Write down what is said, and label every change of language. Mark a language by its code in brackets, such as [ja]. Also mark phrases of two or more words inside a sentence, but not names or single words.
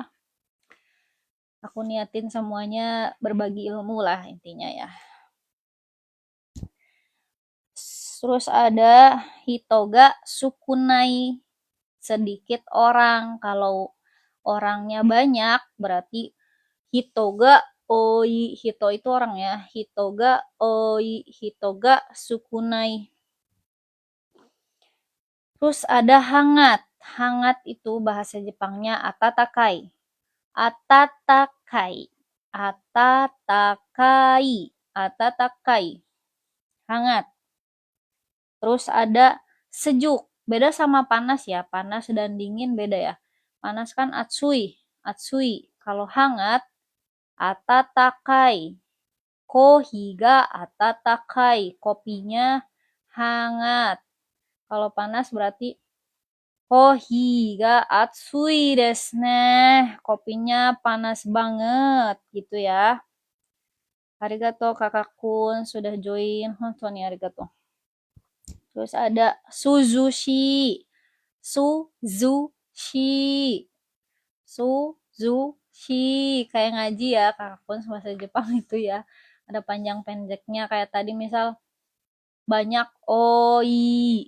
[id] Aku niatin semuanya berbagi ilmu lah intinya ya. Terus ada [ja] 人が少ない, [id] sedikit orang. Kalau orangnya banyak berarti [ja] 人が多い, [id] hito itu orang ya, [ja] 人が多い、人が少ない. [id] Terus ada hangat. Hangat itu bahasa Jepangnya atatakai. [ja] 暖かい。暖かい. 暖かい. [id] Hangat. Terus ada sejuk. Beda sama panas ya. Panas dan dingin beda ya. Panas kan atsui. Atsui. Kalau hangat, [ja] 暖かい. コーヒーが暖かい. [id] Kopinya hangat. Kalau panas berarti [ja] コーヒーが熱いですね. [id] Kopinya panas banget gitu ya. Arigato kakak kun sudah join. [ja] 本当にありがとう. [id] Terus ada suzushi. [ja] 涼しい。涼しい. [id] Kayak ngaji ya kakak kun bahasa Jepang itu ya. Ada panjang pendeknya kayak tadi misal banyak oi.